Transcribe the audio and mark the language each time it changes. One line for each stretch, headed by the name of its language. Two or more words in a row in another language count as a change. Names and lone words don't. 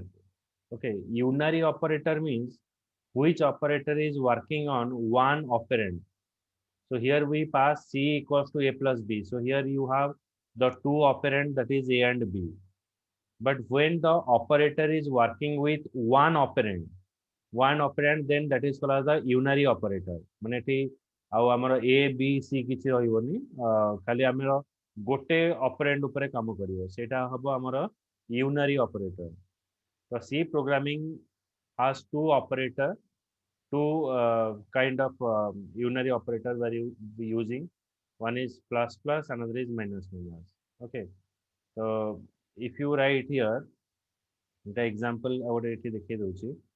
English: Okay, unary operator means which operator is working on one operand. So here we pass C equals to A plus B. So here you have the two operand, that is A and B. But when the operator is working with one operand, then that is called as the unary operator.
Odia: ମାନେ ଏଠି ଆଉ ଆମର A B C କିଛି ରହିବନି, ଖାଲି ଆମର ଗୋଟେ ଅପରେଣ୍ଡ ଉପରେ କାମ କରିବ, ସେଇଟା ହବ ଆମର
English: unary operator. So C programming has two operator, two kind of unary operator where you be using. One is plus plus, another is minus minus. Okay, so if you write here the example our
Odia: ଏଠି ଦେଖେଇ ଦଉଛି.